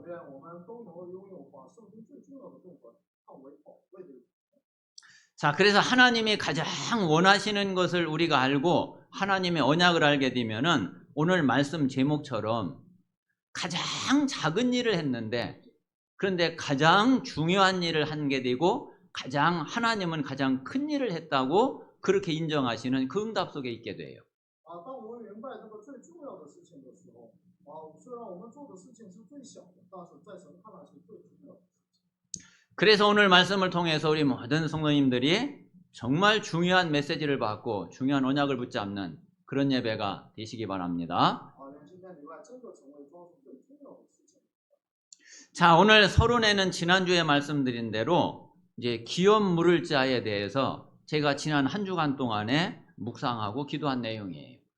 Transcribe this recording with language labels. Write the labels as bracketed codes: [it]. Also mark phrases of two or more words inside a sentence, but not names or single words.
[ko] 자, 그래서 하나님이 가장 원하시는 것을 우리가 알고 하나님의 언약을 알게 되면은 오늘 말씀 제목처럼 가장 작은 일을 했는데 그런데 가장 중요한 일을 한 게 되고 하나님은 가장 큰 일을 했다고 그렇게 인정하시는 그 응답 속에 있게 돼요. [zh] 当我们明白这个最重要的事情的时候，虽然我们做的事情是最小的，但是在神看来是最重要的。 [ko] 그래서 오늘 말씀을 통해서 우리 모든 성도님들이 정말 중요한 메시지를 받고 중요한 언약을 붙잡는 그런 예배가 되시기 바랍니다. 자, 오늘 서론에는 지난주에 말씀드린 대로 이제 기업 물을 자에 대해서 제가 지난 한 주간 동안에 묵상하고 기도한 내용이에요.